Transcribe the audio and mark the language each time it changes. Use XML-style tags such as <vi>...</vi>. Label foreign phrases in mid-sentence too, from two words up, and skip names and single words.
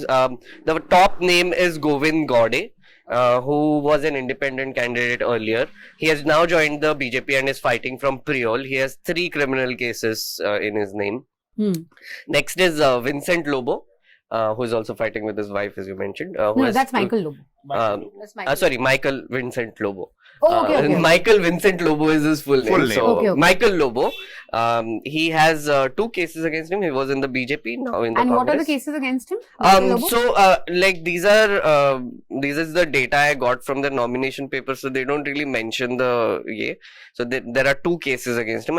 <en>The top name is Govind Gaude, who was an independent candidate earlier. He has now joined the BJP and is fighting from Priol. He has 3 criminal cases in his name. Next is Vincent Lobo, who is also fighting with his wife, as you mentioned. No, that's Michael Lobo. Michael Vincent Lobo. Oh, okay. Michael Vincent Lobo is his full name. So Okay. Michael Lobo, he has 2 cases against him. He was in the BJP, now in the And Congress. what are the cases against him? Michael Lobo? So these is the data I got from the nomination paper, so they don't really mention the so there are 2 cases against him.</en>